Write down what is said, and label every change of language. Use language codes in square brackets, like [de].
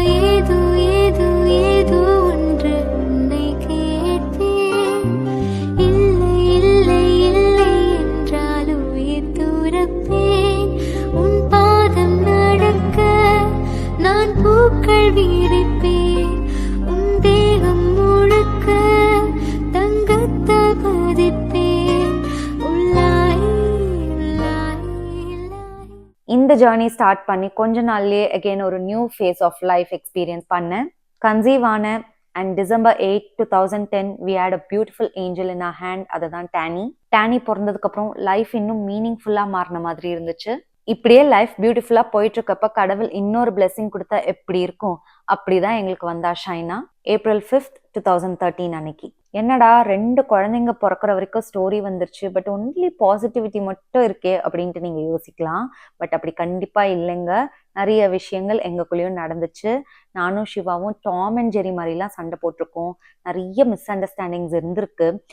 [ta] ஏதோ ஏதோ ஏதோ ஒன்று உன்னை கேட்பேன், இல்லை இல்லை இல்லை என்றால் உயிர் துறப்பேன், உன் பாதம் நடக்க நான் பூக்கள் விரிப்பேன், உன் தேகம் முழுக்க தங்கத்தால் பதிப்பேன், உள்ளாய் உள்ளாய் உள்ளாய். இந்த ஜேர்னி ஸ்டார்ட் பண்ணி கொஞ்ச நாள்லயே அகெயின் ஒரு [en] new phase of life experience [ta] பண்ணேன். கன்சீவ் ஆனேன். [en] And December 8, 2010 we had a beautiful angel in our hand. [ta] அதுதான் டேனி. டேனி பிறந்ததுக்கு அப்புறம் லைஃப் இன்னும் மீனிங்ஃபுல்லா மாறின மாதிரி இருந்துச்சு. இப்படியே லைஃப் பியூட்டிஃபுல்லா போயிட்டு இருக்கப்ப கடவுள் இன்னொரு பிளெஸிங் கொடுத்தா எப்படி இருக்கும், அப்படிதான் எங்களுக்கு வந்தா ஷைனா. April 5th, 2013 அன்னைக்கு. என்னடா 2 குழந்தைங்க பிறக்கிற வரைக்கும் ஸ்டோரி வந்துருச்சு, [en] but only positivity [ta] மட்டும் இருக்கே அப்படின்ட்டு நீங்க யோசிக்கலாம். பட் அப்படி கண்டிப்பா இல்லைங்க. நிறைய விஷயங்கள் எங்களுக்குள்ளேயும் நடந்துச்சு. நானும் சிவாவும் டாம் அண்ட் ஜெரி மாதிரிலாம் சண்டை போட்டிருக்கோம். நிறைய [en] misunderstandings [ta] இருந்திருக்கு.